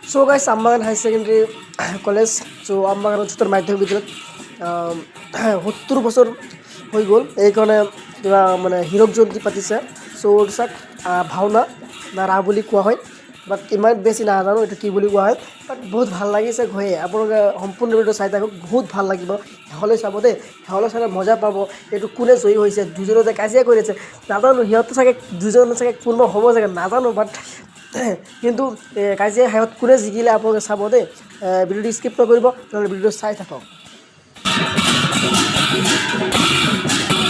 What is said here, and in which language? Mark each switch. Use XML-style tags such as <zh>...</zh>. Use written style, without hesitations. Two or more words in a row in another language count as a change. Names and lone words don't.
<en>so guys</en> <as>আমবাগান হাই সেকেন্ডারি কলেজ সো আমবাগান উচ্চতর মাধ্যমিক বিদ্যালয় 70 বছৰ হৈ গ'ল এইকাৰণে কিবা মানে হীৰক জয়ন্তী পাতিছে সো চাক ভাওনা না ৰাস বুলি কোৱা হয় বাট ইমান বেছি নাজানো এইটো কি বুলি কোৱা হয় বাট বহুত ভাল লাগিছে গৈ আপোনালোকে সম্পূৰ্ণ ভিডিঅ'টো চাই থাকক বহুত ভাল লাগিব হলে চাব দেই হলে চালে মজা পাব এইটো কোনে জয়ী হৈছে দুজনে যে কাজিয়া কৰিছে নাজানো সিহঁতে চাগে দুজনে চাগে কোনোবা হ'ব চাগে নাজানো বাট কিন্তু কাজিয়া শেষত কোনে জিকিলে আপোনালোকে চাব দেই ভিডিঅ'টো স্কিপ নকৰিব নহ'লে ভিডিঅ'টো চাই থাকক</as>